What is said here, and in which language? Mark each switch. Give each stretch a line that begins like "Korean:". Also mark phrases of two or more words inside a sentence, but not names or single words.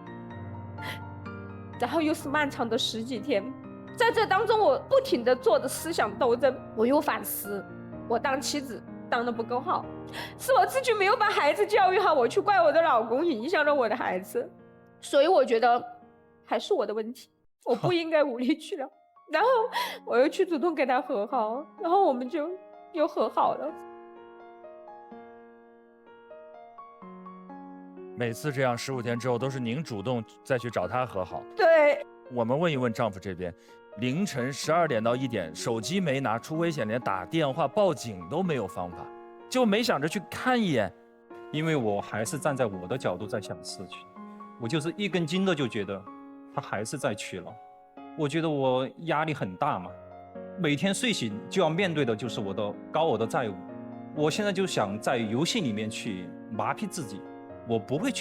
Chinese: 然後又是漫長的10幾天，在這當中我不停地做着思想鬥爭，我又反思，我當妻子當得不夠好，是我自己沒有把孩子教育好，我去怪我的老公影響了我的孩子，所以我覺得還是我的問題，我不應該無理取鬧。然後我又去主動跟他和好，然後我們就又和好了。每次這樣15天之後，都是您主動再去找他和好。對。我們問一問丈夫這邊， 凌晨12點到1點，手機沒拿，出危險連打電話報警都沒有方法，就沒想着去看一眼。因為我還是站在我的角度在想事情，我就是一根筋的就覺得他還是在取樂，我覺得我壓力很大嘛，每天睡醒就要面對的就是我的高額的債務，我現在就想在遊戲裡面去麻痹自己，我不會